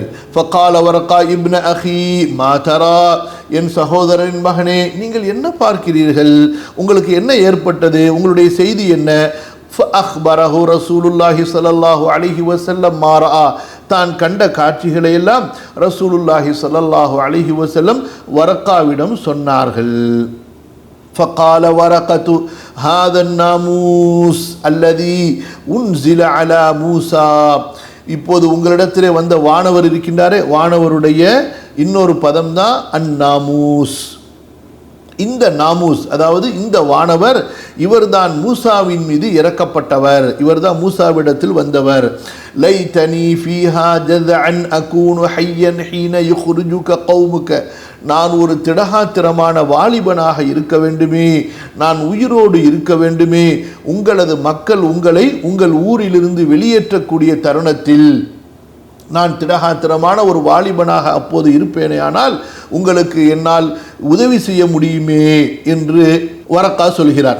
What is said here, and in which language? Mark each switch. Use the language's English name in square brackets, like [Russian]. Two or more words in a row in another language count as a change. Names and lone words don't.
[Arabic] فقال ورقة ابن أخي ما ترى, [Tamil] என் சகோதரன் மகனே நீங்கள் என்ன பார்க்கிறீர்கள்? உங்களுக்கு என்ன ஏற்பட்டது? உங்களுடைய செய்தி என்ன? [Arabic] فأخبره رسول الله صلى الله عليه وسلم ما رأى, [Tamil] தான் கண்ட காட்சிகளை எல்லாம் ரசூலுல்லாஹி [Arabic] صلى الله عليه وسلم [Tamil] வரக்காவிடம் சொன்னார்கள். [Arabic] فقال ورقة هذا الناموس الذي أنزل على موسى, [Tamil] இப்போது உங்களிடத்திலே வந்த வானவர் இருக்கின்றாரே, வானவருடைய இன்னொரு பதம் தான் அந்நாமூஸ். இந்த நாமூஸ், அதாவது இந்த வானவர், இவர்தான் மூசாவின் மீது இறக்கப்பட்டவர், இவர்தான் மூசாவிடத்தில் வந்தவர். [Arabic] ليتني فيها جذعا أكون حيا حين يخرجك قومك, [Tamil] நான் ஒரு திடகாத்திரமான வாலிபனாக இருக்க வேண்டுமே, நான் உயிரோடு இருக்க வேண்டுமே, உங்களது மக்கள் உங்களை உங்கள் ஊரிலிருந்து வெளியேற்றக்கூடிய தருணத்தில் நான் திடகாத்திரமான ஒரு வாலிபனாக அப்போது இருப்பேனே, ஆனால் உங்களுக்கு என்னால் உதவி செய்ய முடியுமே என்று வரக்கா சொல்கிறார்.